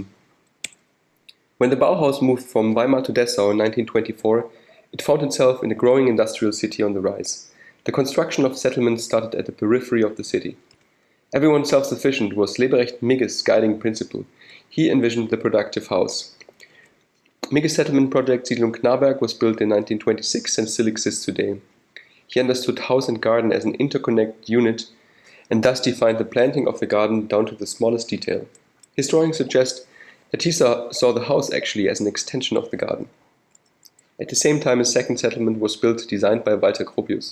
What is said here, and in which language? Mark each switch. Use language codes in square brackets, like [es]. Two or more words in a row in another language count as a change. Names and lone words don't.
[en] When the Bauhaus moved from Weimar to Dessau in 1924, it found itself in a growing industrial city on the rise. The construction of settlements started at the periphery of the city. Everyone self-sufficient was Leberecht Migge's guiding principle. He envisioned the productive house. Migge's settlement project Siedlung Knaberg was built in 1926 and still exists today. He understood house and garden as an interconnected unit and thus defined the planting of the garden down to the smallest detail. Historians suggest that he saw the house actually as an extension of the garden. At the same time, a second settlement was built, designed by Walter Gropius.